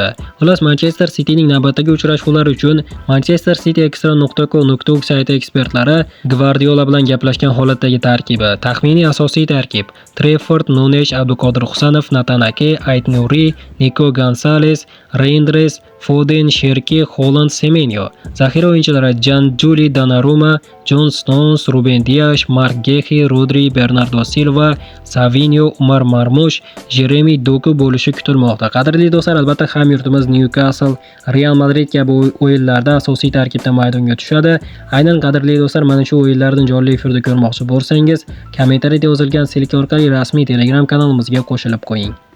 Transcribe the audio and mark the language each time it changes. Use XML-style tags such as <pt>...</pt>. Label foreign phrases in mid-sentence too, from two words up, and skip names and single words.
<uz>Xullas, Manchester Cityning navbatdagi uchrashuvlari uchun Manchester cityextra.co.uk sayti ekspertlari Gvardiola bilan gaplashgan holatdagi tarkibi. Taxminiy asosiy tarkib: Trafford, Nunes, Abduqodir Husanov, Nathan Ake, Ayt-Nuri, Nico Gonzalez, Reinders, Foden, Sherki, Holland, Semenyo. Zaxira o'yinchilari Gianluigi Donnarumma, John Stones, Ruben Dias, Mark Gehi, Rodri, Bernardo Silva, Savinho, Umar Marmush, Jeremy Doku bo'lishi kutilmoqda. Qadrli do'stlar, albatta hamyurtimiz Newcastle, Real Madrid kabi o'yinlarda asosiy tarkibda maydonga tushadi. Aynan qadrli do'stlar, mana shu o'yinlarni jonli efirda ko'rmoqchi bo'lsangiz, kommentariyada yozilgan silk orqali rasmiy Telegram kanalimizga qo'shilib qo'ying.</uz>